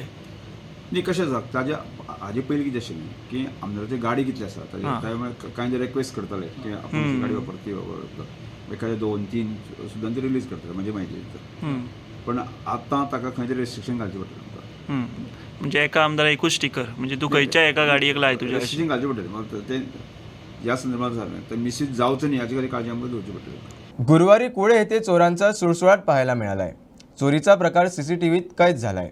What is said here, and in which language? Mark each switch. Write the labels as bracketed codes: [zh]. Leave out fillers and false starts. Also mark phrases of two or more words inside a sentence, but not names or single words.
[kok] न्ही कशें जाता ताजे हाजे पयलीं कितें आशिल्लें की आमदाराची गाडी कितली आसा ताजे कांय जे रिक्वेस्ट करताले की आपूण गाडी वापरता ती वापरता एखादे 2-3 सुद्दां ते रिलीज करता म्हणजे माहिती पण आतां ताका खंय तरी रेस्ट्रिक्शन घालचें पडटलें तुमकां. म्हणजे एका आमदाराक एकूच स्टिकर म्हणजे तूं खंयच्या एका गाडयेक लाय तुज्या रेस्ट्रिक्शन घालचें पडटलें मग ते ह्या संदर्भात जालें तर मिसयूज जावचो न्ही हाची खातीर काळजी आमकां घेवची पडटली. [mr] गुरुवारी कुळे येथे चोरांचा सुळसुळाट पाहायला मिळालाय. चोरीचा प्रकार CCTVत कैद झालाय.